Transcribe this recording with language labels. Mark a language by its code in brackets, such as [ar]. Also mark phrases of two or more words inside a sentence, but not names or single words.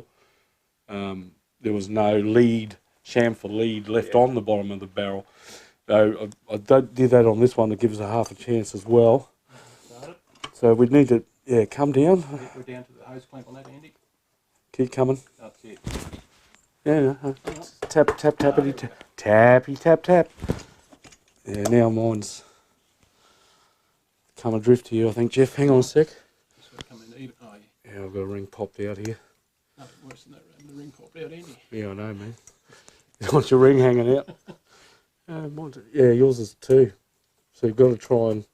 [en] There was no lead, chamfer lead left on the bottom of the barrel. So I did that on this one to give us a half a chance as well. So we'd need to, come down. We're down to the hose clamp on that, Andy. Keep coming. That's it. Yeah, tap, tap, tappity, tappy, tap, tap. Yeah, now mine's come adrift here, I think, Jeff. Hang on a sec. Yeah, I've got a ring popped out here. Nothing worse than that, the ring popped out, Andy. Yeah, I know, man. You want your ring hanging out? Yeah, yours is too. So you've got to try and...